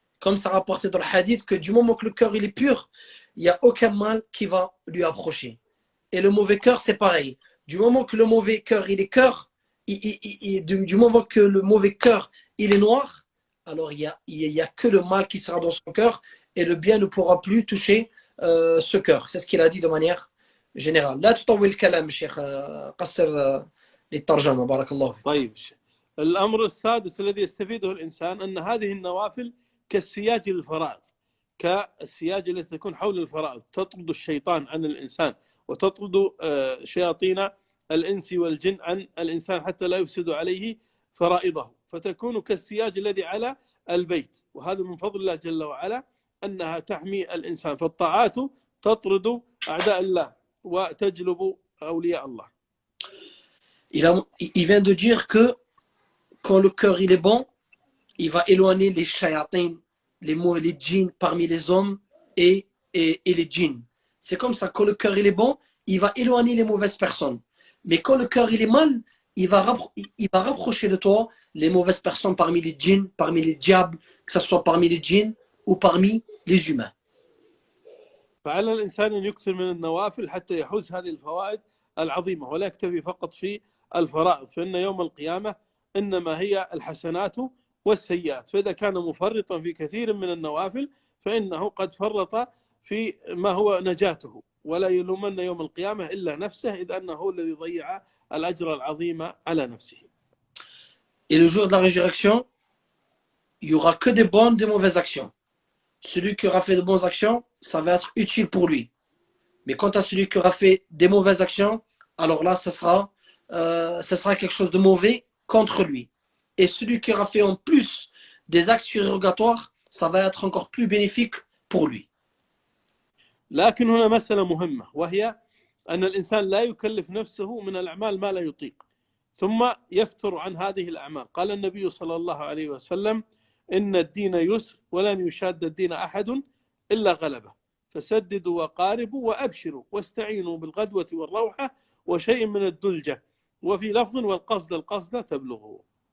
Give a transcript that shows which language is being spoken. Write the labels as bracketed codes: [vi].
[fr] Comme ça rapporté dans le hadith que du moment que le cœur il est pur, il n'y a aucun mal qui va lui approcher. Et le mauvais cœur, c'est pareil. Du moment que le mauvais cœur, il est du moment que le mauvais cœur, il est noir, alors il y a que le mal qui sera dans son cœur et le bien ne pourra plus toucher ce cœur. C'est ce qu'il a dit de manière générale. [ar] لا تطول الكلام شيخ قصر للترجمة بارك الله فيك. طيب الأمر السادس الذي يستفيده الإنسان أن هذه النوافل كالسياج للفرائض، كالسياج التي تكون حول الفرائض، تطرد الشيطان عن الإنسان وتطرد شياطين الإنس والجن عن الإنسان حتى لا يفسد عليه فرائضه، فتكون كالسياج الذي على البيت. وهذا من فضل الله جل وعلا أنها تحمي الإنسان، فالطاعات تطرد أعداء الله وتجلب أولياء الله. [fr] Il vient de dire que quand le cœur il est bon, il va éloigner les shayatins, les djinns parmi les hommes et les djinns. C'est comme ça, quand le cœur il est bon, il va éloigner les mauvaises personnes. Mais quand le cœur il est mal, il va rapprocher de toi les mauvaises personnes parmi les djinns, parmi les diables, que ce soit parmi les djinns ou parmi les humains. [ar] فعلى الإنسان أن يكثر من النوافل حتى يحوز هذه الفوائد العظيمة، ولا يكتفي فقط في الفرائض، فإن يوم القيامة إنما هي الحسنات والسيئات. فإذا كان مفرطا في كثير من النوافل فإنه قد فرط في ما هو نجاته، ولا يلومن يوم القيامة إلا نفسه، إذ أنه الذي ضيع الأجر العظيم على نفسه. [fr] Et le jour de la résurrection, il n'y aura que des bonnes, des mauvaises actions. Celui qui aura fait de bonnes actions, ça va être utile pour lui. Mais quant à celui qui aura fait des mauvaises actions, alors là, ça sera quelque chose de mauvais contre lui. Et celui qui aura fait en plus des actes surérogatoires, ça va être encore plus bénéfique pour lui. [ar] لكن هنا مسألة مهمة، وهي أن الإنسان لا يكلف نفسه من الأعمال ما لا يطيق ثم يفتر عن هذه الأعمال. قال النبي صلى الله عليه وسلم: إن الدين يسر ولن يشاد الدين أحد إلا غلبه، فسددوا وقاربوا وأبشروا واستعينوا بالغدوة والروحة وشيء من الدلجة، وفي لفظ والقصد تبلغه.